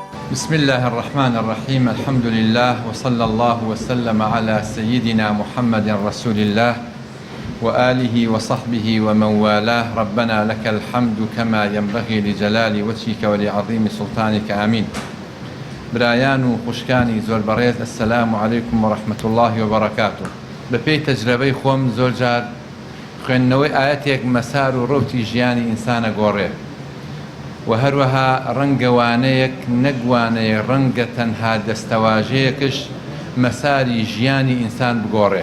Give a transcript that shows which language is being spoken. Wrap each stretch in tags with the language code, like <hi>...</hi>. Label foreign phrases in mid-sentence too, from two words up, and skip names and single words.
<ar>بسم الله الرحمن الرحيم. الحمد لله وصلى الله وسلم على سيدنا محمد رسول الله وآله وصحبه ومن والاه. ربنا لك الحمد كما ينبغي لجلال وجهك ولعظيم سلطانك. آمين.</ar> <ckb>برایان و خوشکانی زۆر بەڕێز،</ckb> <ar>السلام عليكم ورحمة الله وبركاته.</ar> <ckb>بەپێی تەجربەی خۆم زۆر جار خوێندنەوەی ئاەتێک مەسار و ڕەوتی ژیانی ئینسانە گۆڕێ و هەروەها ڕەنگەوانەیەک نەگوانەیە ڕەنگە تەنها دەستەواژەیەکش مەساری ژیانی ئینسان بگۆڕێ.</ckb>